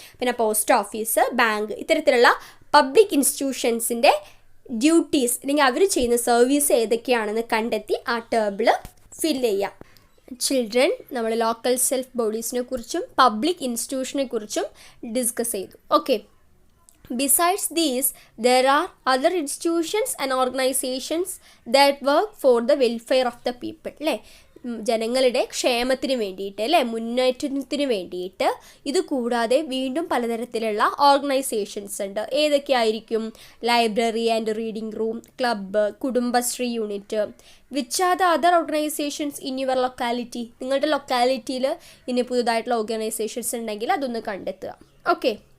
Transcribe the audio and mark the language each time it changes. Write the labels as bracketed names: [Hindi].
[Malayalam] പിന്നെ post office, bank, ഇത്തരത്തിലുള്ള public ഇൻസ്റ്റിറ്റ്യൂഷൻസിൻ്റെ duties അല്ലെങ്കിൽ അവർ ചെയ്യുന്ന സർവീസ് ഏതൊക്കെയാണെന്ന് കണ്ടെത്തി ആ ടേബിൾ ഫില്ല് ചെയ്യാം. ചിൽഡ്രൻ, നമ്മൾ ലോക്കൽ സെൽഫ് ബോഡീസിനെ കുറിച്ചും പബ്ലിക് ഇൻസ്റ്റിറ്റ്യൂഷനെ കുറിച്ചും ഡിസ്കസ് ചെയ്തു. Okay. [English] Besides these, there are other institutions and organizations that work for the welfare of the people [Malayalam] അല്ലേ. ജനങ്ങളുടെ ക്ഷേമത്തിന് വേണ്ടിയിട്ട് അല്ലേ, മുന്നേറ്റത്തിന് വേണ്ടിയിട്ട്. ഇത് കൂടാതെ വീണ്ടും പലതരത്തിലുള്ള ഓർഗനൈസേഷൻസ് ഉണ്ട്. ഏതൊക്കെയായിരിക്കും? Library and reading room, club, Kudumbashree unit. [English] Which are the other organisations in your locality? [Malayalam] നിങ്ങളുടെ ലൊക്കാലിറ്റിയിൽ ഇനി പുതുതായിട്ടുള്ള ഓർഗനൈസേഷൻസ് ഉണ്ടെങ്കിൽ അതൊന്ന് കണ്ടെത്തുക. ഓക്കെ.